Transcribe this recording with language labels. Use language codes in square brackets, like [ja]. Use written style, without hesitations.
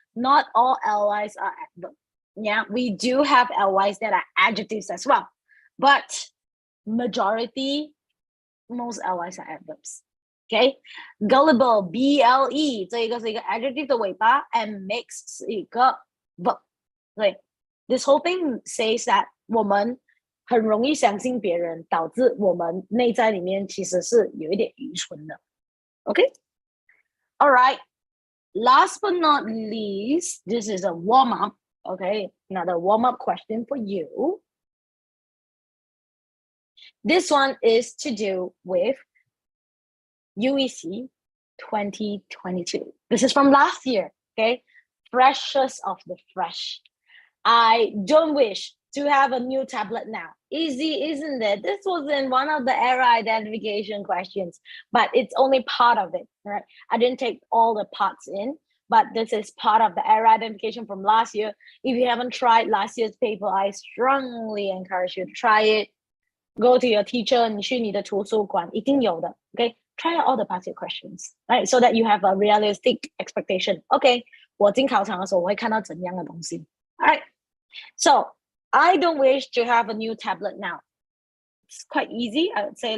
[en] Not all lys are adverb. Yeah, we do have lys that are adjectives as well. But majority, most lys are adverbs. Okay, gullible, ble [zh] 这一个是一个 adjective 的尾巴 [en] and makes [zh] 是一个 verb. [en] Okay, this whole thing says that [zh] 我们很容易相信别人，导致我们内在里面其实是有一点愚蠢的。 [en] Okay, all right. Last but not least, this is a warm up. Okay, another warm up question for you. This one is to do with UEC 2022. This is from last year, okay? Freshest of the fresh. I don't wish to have a new tablet now. Easy, isn't it? This was in one of the error identification questions, but it's only part of it, right? I didn't take all the parts in, but this is part of the error identification from last year. If you haven't tried last year's paper, I strongly encourage you to try it. Go to your teacher, [zh] 你去你的图书馆，一定有的, [en] okay? Try out all the past year questions, right? So that you have a realistic expectation. Okay, [zh] 我进考场的时候我会看到怎样的东西. [en] All right. So I don't wish to have a new tablet now. It's quite easy, I would say.